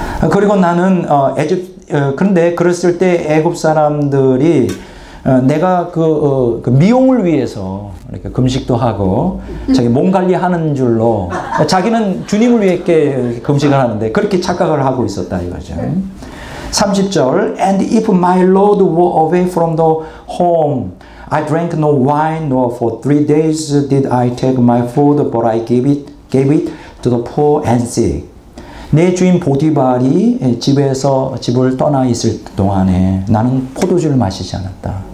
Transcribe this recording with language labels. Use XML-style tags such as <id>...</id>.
<ko>그리고 나는 그런데 그랬을 때 애굽 사람들이 내가 그 미용을 위해서 이렇게 금식도 하고 자기 몸 관리하는 줄로 자기는 주님을 위해 금식을 하는데 그렇게 착각을 하고 있었다 이거죠.</ko> <en>30절 And if my Lord were away from the home, I drank no wine, nor for 3 days did I take my food, but I gave it to the poor and sick.</en> <ko>내 주인 보디발이 집을 떠나 있을 동안에 나는 포도주를 마시지 않았다.</ko>